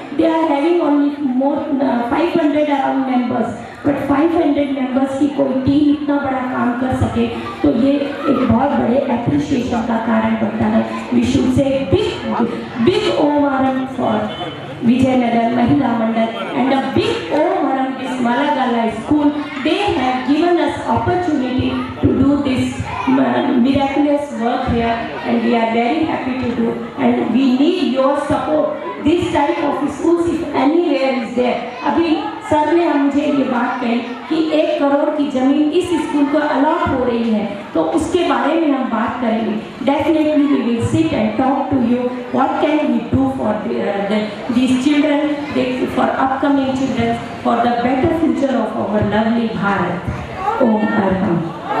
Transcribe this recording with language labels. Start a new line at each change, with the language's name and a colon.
English: they are having only more 500 around members, but 500 members
Hindi: की कोई team इतना बड़ा काम कर सके तो ये एक बहुत बड़े एप्रिशिएशन का कारण बनता है।
English: We should say big ओवरम for Vijayanagar Mahila Mandal and a big ओवरम this Malagala school. They have given us opportunity to do this miraculous work here, and we are very happy to do, and we need your support. This type of schools if anywhere is there.
Hindi: अभी sir ने मुझे ये बात कही कि 1 करोड़ की जमीन इस स्कूल को अलॉट हो रही है, तो उसके बारे में हम बात करेंगे।
English: Definitely we will sit and talk to you. What can we do for these children, for upcoming children, for the better future of our lovely Bharat. Om Arham.